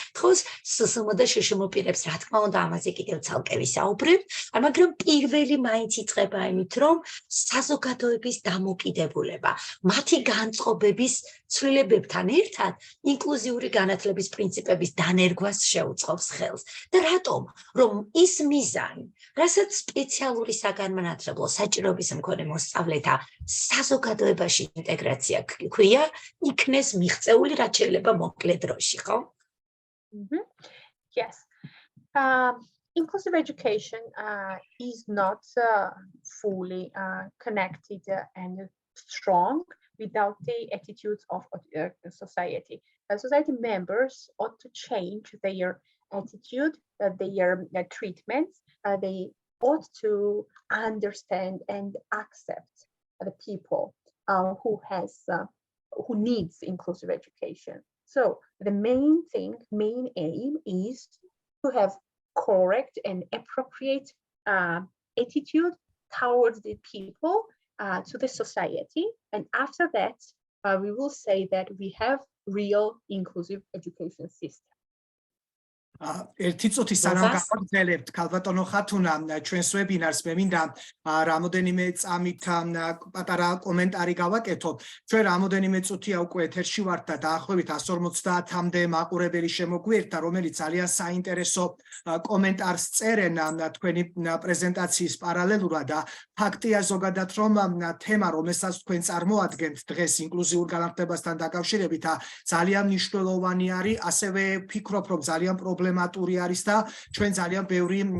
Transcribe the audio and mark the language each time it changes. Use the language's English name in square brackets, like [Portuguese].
[Georgian] თქოს სსმ და შშმ პირებს რა თქმა უნდა ამაზე კიდევ ცალკე ვისაუბრებთ, მაგრამ პირველი მაინც იწყება იმით, რომ საზოგადოების დამოკიდებულება, მათი განწყობების ცვლილებებთან ერთად ინკლუზიური განათლების პრინციპების დანერგვას შეუწყობს ხელს. და რატომ? რომ ის მიზანი, რასაც სპეციალური საგანმანათლებლო საჭიროების მქონე მოსწავლეთა საზოგადოებაში ინტეგრაცია ქვია, იქნეს მიღწეული რაც შეიძლება მოკლე დროში, ხო? [English] Yes. Inclusive education is not fully connected and strong without the attitudes of society. Society members ought to change their attitude, their treatments. They ought to understand and accept the people who needs inclusive education. So the main aim is to have correct and appropriate attitude towards the people, to the society. And after that, we will say that we have real inclusive education system. [Georgian] ერთი წუთი სანამ გავაგრძელებთ ქალბატონო ხათუნა ჩვენს ვებინარს მე მინდა რამოდენიმე წამით პატარა კომენტარი გავაკეთოთ. ჩვენ რამოდენიმე წუთია უკვე ეთერში ვართ და დაახლოებით 150-მდე მაყურებელი შემოგვიერთდა, რომელიც ძალიან საინტერესო კომენტარს წერენ თქვენი პრეზენტაციის პარალელურად და ფაქტია ზოგადად რომ თემა რომელსაც თქვენ წარმოადგენთ დღეს ინკლუზიურ განათლებასთან დაკავშირებით ძალიან მნიშვნელოვანი არის, ასევე ვფიქრობ რომ ძალიან პრობლემატური არის და ჩვენ ძალიან ბევრი